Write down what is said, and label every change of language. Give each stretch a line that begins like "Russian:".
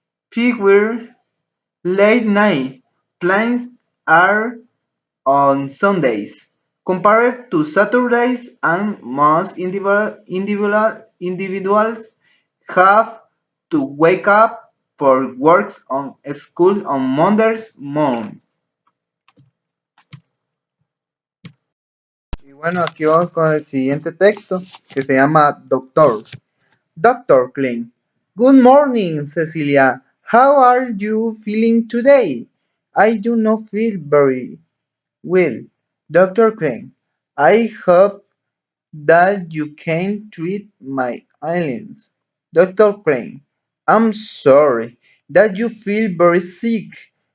English: Fewer late night plans are on Sundays compared to Saturdays, and most individuals have to wake up for works on school on Mondays morning.
Spanish: Y bueno, aquí vamos con el siguiente texto que se llama Doctor.
English: Doctor Klein. Good morning, Cecilia. How are you feeling today? I do not feel very well. Dr. Klein. I hope that you can treat my illness. Dr. Crane, I'm sorry that you feel very sick.